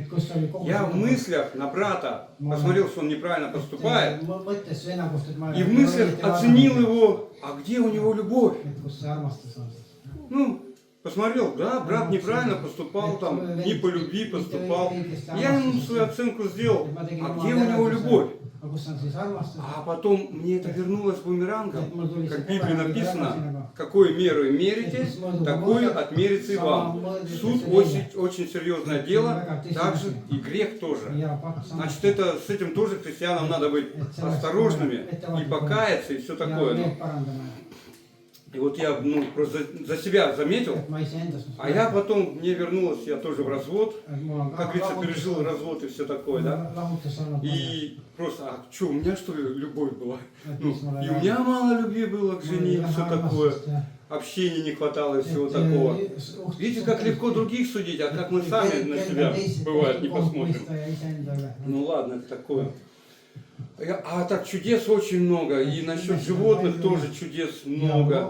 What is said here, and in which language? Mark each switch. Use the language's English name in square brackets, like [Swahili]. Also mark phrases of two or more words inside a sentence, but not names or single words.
[Russian] Я в мыслях на брата посмотрел, что он неправильно поступает, и в мыслях оценил его, а где у него любовь? Посмотрел, да, брат неправильно поступал, там, не по любви поступал. Я ему свою оценку сделал, а где у него любовь? [Estonian] aga kus on siis armastus? [Russian] А потом мне это вернулось бумерангом. [Estonian] Et mul tuli see [Russian] Как в Библии [Estonian] kohe tagasi [Russian] написано, [Estonian] nagu. [Russian] какой мерой мерите, такой отмерится и вам. Суд очень серьезное дело, также и грех тоже. [Estonian] Ja pakas [Russian] Значит, это, с этим тоже христианам надо быть осторожными и покаяться и все такое. [Estonian] ja [Russian] Ну, [Estonian] need parandama. [Russian] и вот я просто за себя заметил, [Estonian] Et ma iseendas. [Russian] а я потом, мне вернулось, я тоже в развод, [Estonian] mul on [Russian] как говорится, пережил развод и все такое, да. [Estonian] lahutus olnud. [Russian] И просто, а что, у меня что ли любовь была? [Estonian] Et [Russian] Ну, [Estonian] mis mulle [Russian] и у меня мало любви было к жене, и все такое. Общения не хватало и всего такого. Видите, как легко других судить, а как мы сами на себя, бывает, не посмотрим. Ну ладно, это такое. А так чудес очень много, и насчет животных тоже чудес много.